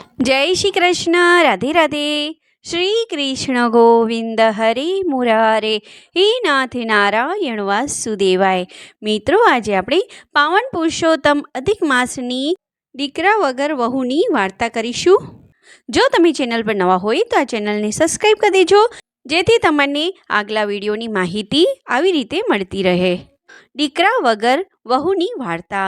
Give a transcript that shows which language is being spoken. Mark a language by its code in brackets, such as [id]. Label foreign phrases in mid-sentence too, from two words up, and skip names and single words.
[hi] जय श्री कृष्ण। राधे राधे। [sa] श्री कृष्ण गोविंद हरे मुरारे, हे नाथ नारायण वासुदेवाय। [gu] मित्रों, आज આપણે પાવન પુરુષોત્તમ અધિક માસની દીકરા વગર વહુની વાર્તા કરીશું। જો તમે ચેનલ પર નવા હોય તો આ ચેનલને સબસ્ક્રાઈબ કરી દેજો, જેથી તમને આગલા વિડીયોની માહિતી આવી રીતે મળતી રહે। દીકરા વગર વહુની વાર્તા।